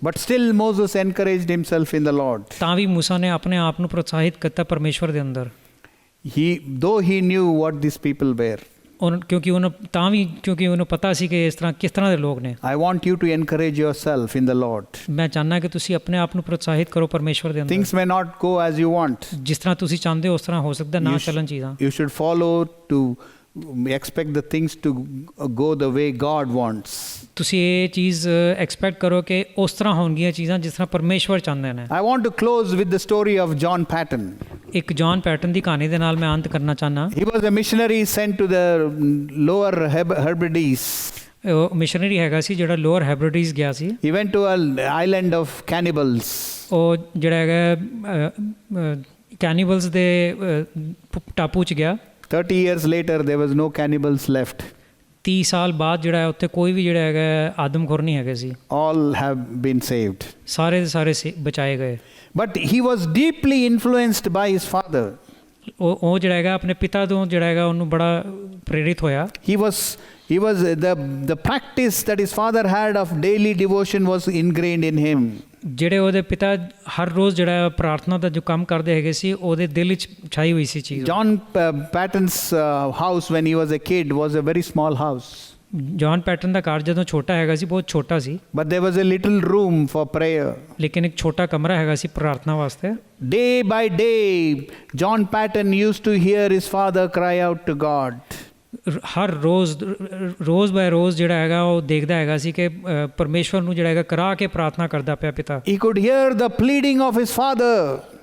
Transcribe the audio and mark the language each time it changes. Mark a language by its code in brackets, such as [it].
[en] But still Moses encouraged himself in the Lord. [pa] ਤਾਂ ਵੀ ਮੂਸਾ ਨੇ ਆਪਣੇ ਆਪ ਨੂੰ ਪ੍ਰੋਤਸਾਹਿਤ ਕੀਤਾ ਪਰਮੇਸ਼ਵਰ ਦੇ ਅੰਦਰ, [en] Though he knew what these people were. [pa] ਕਿਉਂਕਿ ਉਹਨੂੰ ਪਤਾ ਸੀ ਕਿ ਕਿਸ ਤਰ੍ਹਾਂ ਦੇ ਲੋਕ ਨੇ। [en] I want you to encourage yourself in the Lord. [pa] ਮੈਂ ਚਾਹੁੰਦਾ ਕਿ ਤੁਸੀਂ ਆਪਣੇ ਆਪ ਨੂੰ ਪ੍ਰੋਤਸਾਹਿਤ ਕਰੋ ਪਰਮੇਸ਼ਵਰ ਦੇ ਅੰਦਰ। [en] Things may not go as you want. [pa] ਜਿਸ ਤਰ੍ਹਾਂ ਤੁਸੀਂ ਚਾਹੁੰਦੇ ਹੋ ਉਸ ਤਰ੍ਹਾਂ ਹੋ ਸਕਦਾ ਨਾ ਚੱਲਣ ਚੀਜ਼ਾਂ। [en] You should follow to expect the things to go the way God wants. [pa] ਤੁਸੀਂ ਇਹ ਚੀਜ਼ ਐਕਸਪੈਕਟ ਕਰੋ ਕਿ ਉਸ ਤਰ੍ਹਾਂ ਹੋਣਗੀਆਂ ਚੀਜ਼ਾਂ ਜਿਸ ਤਰ੍ਹਾਂ ਪਰਮੇਸ਼ਵਰ ਚਾਹੁੰਦੇ ਨੇ। [en] I want to close with the story of John Patton. [pa] ਇੱਕ ਜੌਨ ਪੈਟਨ ਦੀ ਕਹਾਣੀ ਦੇ ਨਾਲ ਮੈਂ ਅੰਤ ਕਰਨਾ ਚਾਹੁੰਦਾ। [en] He was a missionary sent to the lower Hebrides. [pa] ਉਹ ਮਿਸ਼ਨਰੀ ਹੈਗਾ ਸੀ ਜਿਹੜਾ ਲੋਅਰ ਹੈਬਰਿਡੀਜ਼ ਗਿਆ ਸੀ। [en] He went to an island of cannibals. [pa] ਉਹ ਜਿਹੜਾ ਹੈਗਾ ਕੈਨੀਬਲਸ ਦੇ ਟਾਪੂ 'ਚ ਗਿਆ। [en] 30 years later there was no cannibals left. [pa] 30 ਸਾਲ ਬਾਅਦ ਜਿਹੜਾ ਹੈ ਉੱਥੇ ਕੋਈ ਵੀ ਜਿਹੜਾ ਹੈਗਾ ਆਦਮਖੋਰ ਨਹੀਂ ਹੈਗੇ ਸੀ। [en] All have been saved. [pa] ਸਾਰੇ ਦੇ ਸਾਰੇ ਬਚਾਏ ਗਏ। [en] But he was deeply influenced by his father. [pa] ਉਹ ਜਿਹੜਾ ਹੈਗਾ ਆਪਣੇ ਪਿਤਾ ਤੋਂ ਜਿਹੜਾ ਹੈਗਾ ਉਹਨੂੰ ਬੜਾ ਪ੍ਰੇਰਿਤ ਹੋਇਆ। [en] He was the practice that his father had of daily devotion was ingrained in him. [pa] ਜਿਹੜੇ ਉਹਦੇ ਪਿਤਾ ਹਰ ਰੋਜ਼ ਜਿਹੜਾ ਪ੍ਰਾਰਥਨਾ ਦਾ ਜੋ ਕੰਮ ਕਰਦੇ ਹੈਗੇ ਸੀ ਉਹਦੇ ਦਿਲ ਵਿੱਚ ਛਾਈ ਹੋਈ ਸੀ ਚੀਜ਼। [en] John Patton's house when he was a kid was a very small house. [pa] John Patton ਦਾ ਘਰ ਜਦੋਂ ਛੋਟਾ ਹੈਗਾ ਸੀ ਬਹੁਤ ਛੋਟਾ ਸੀ। [en] But there was a little room for prayer. [pa] ਲੇਕਿਨ ਇੱਕ ਛੋਟਾ ਕਮਰਾ ਹੈਗਾ ਸੀ ਪ੍ਰਾਰਥਨਾ ਵਾਸਤੇ। [en] Day by day John Patton used to hear his father cry out to God. [pa] Har rose bye ਰੋਜ਼ ਜਿਹੜਾ ਹੈਗਾ ਉਹ ਦੇਖਦਾ ਹੈਗਾ ਸੀ ਕਿ ਪਰਮੇਸ਼ਵਰ ਨੂੰ ਜਿਹੜਾ ਹੈਗਾ ਕਰਾ ਕੇ ਪ੍ਰਾਰਥਨਾ ਕਰਦਾ ਪਿਆ ਪਿਤਾ। [en] He could hear the pleading of his father.